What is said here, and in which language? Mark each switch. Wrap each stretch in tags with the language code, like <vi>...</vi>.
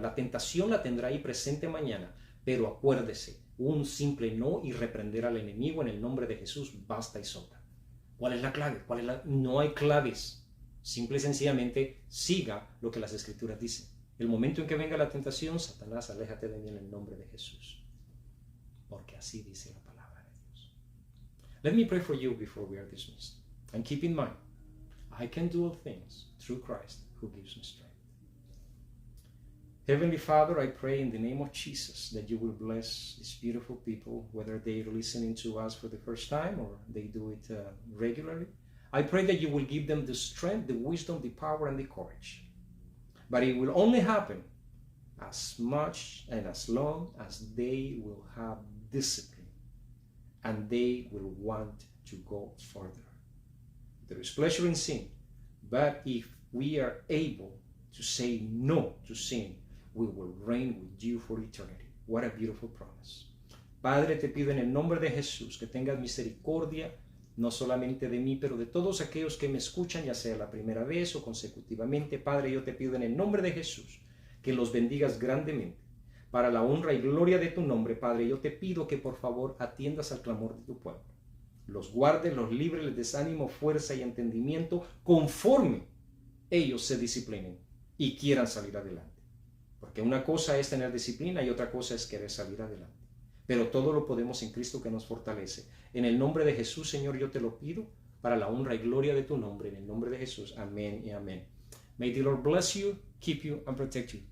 <es>La tentación la tendrá ahí presente mañana, pero acuérdese, un simple no y reprender al enemigo en el nombre de Jesús basta y sobra. ¿Cuál es la clave? No hay claves. Simple y sencillamente siga lo que las Escrituras dicen. El momento en que venga la tentación, Satanás, aléjate de mí en el nombre de Jesús. Porque así dice la palabra de Dios.</es> <en>Let me pray for you before we are dismissed. And keep in mind, I can do all things through Christ who gives me strength. Heavenly Father, I pray in the name of Jesus that you will bless these beautiful people, whether they are listening to us for the first time or they do it regularly. I pray that you will give them the strength, the wisdom, the power, and the courage. But it will only happen as much and as long as they will have discipline and they will want to go further. There is pleasure in sin, but if we are able to say no to sin, we will reign with you for eternity. What a beautiful promise.</en> <es>Padre, te pido en el nombre de Jesús que tengas misericordia no solamente de mí, pero de todos aquellos que me escuchan, ya sea la primera vez o consecutivamente. Padre, yo te pido en el nombre de Jesús que los bendigas grandemente. Para la honra y gloria de tu nombre, Padre, yo te pido que por favor atiendas al clamor de tu pueblo. Los guardes, los libres, les des ánimo, fuerza y entendimiento conforme ellos se disciplinen y quieran salir adelante. Porque una cosa es tener disciplina y otra cosa es querer salir adelante. Pero todo lo podemos en Cristo que nos fortalece. En el nombre de Jesús, Señor, yo te lo pido para la honra y gloria de tu nombre. En el nombre de Jesús. Amén y amén.</es> <en>May the Lord bless you, keep you and protect you.</en>